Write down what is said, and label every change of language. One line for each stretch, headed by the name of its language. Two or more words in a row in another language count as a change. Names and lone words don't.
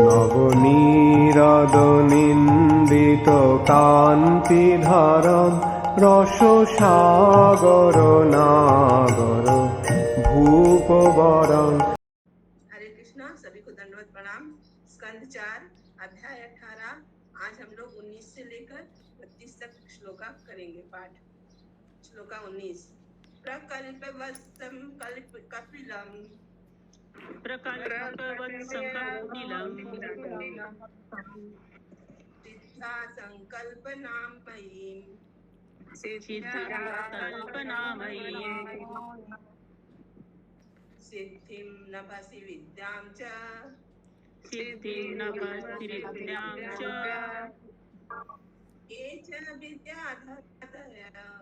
Sanskrit: নবনীরদ-নিন্দিত কান্তিধারম রসসাগর নাগর ভূপবরং।
Hindi: हरे कृष्णा, सभी को दंडवत प्रणाम। स्कंद 4 अध्याय 18। आज हम लोग 19 से लेकर 32 तक श्लोका करेंगे पाठ। श्लोका 19।
Sanskrit: प्रकल्पवत्सं कपिलं सिद्धा संकल्पनामयीं सिद्धिं नभसि विद्यां च ये च विद्याधरतयः